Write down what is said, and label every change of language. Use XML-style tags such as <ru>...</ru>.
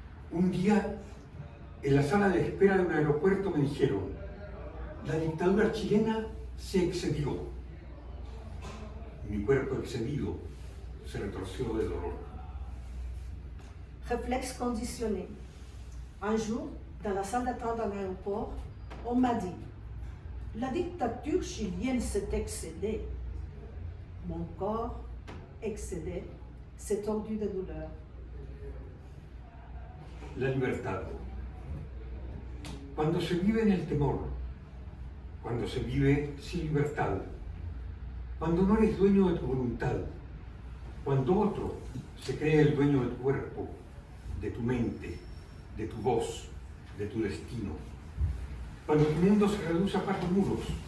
<es>Un día, en la sala de espera de un aeropuerto me dijeron: la dictadura chilena se excedió. Mi cuerpo excedido se retorció de dolor.</es> <fr>Réflexe conditionné. Un jour, dans la salle d'attente d'un aéroport, on m'a dit: la dictature chilienne s'est excédée. Mon corps, excédé, s'est tordu de douleur.</fr> <es>La libertad. Cuando se vive en el temor, cuando se vive sin libertad, cuando no eres dueño de tu voluntad, cuando otro se cree el dueño de tu cuerpo, de tu mente, de tu voz, de tu destino, cuando tu mundo se reduce a par de muros,</es>